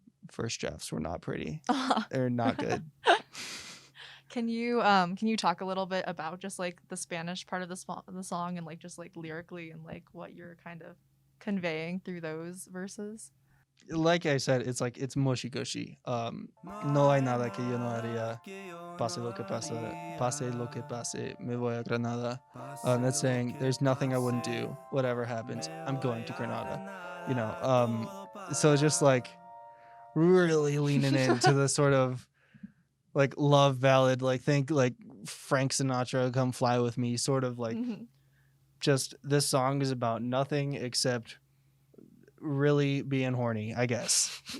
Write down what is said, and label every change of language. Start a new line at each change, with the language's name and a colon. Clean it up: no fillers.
English: First drafts were not pretty. They're not good. Can you talk a little bit about just like the Spanish part of the song, and like just like lyrically, and like what you're kind of conveying through those verses? Like I said, it's like, it's mushy gushy.
Spanish: No hay nada que yo no haría. Pase lo que pase, me voy a Granada.
English: That's saying there's nothing I wouldn't do. Whatever happens, I'm going to Granada. So it's just like really leaning into the sort of like love ballad, like think like Frank Sinatra, Come Fly With Me, sort of like just this song is about nothing except really being horny, I guess.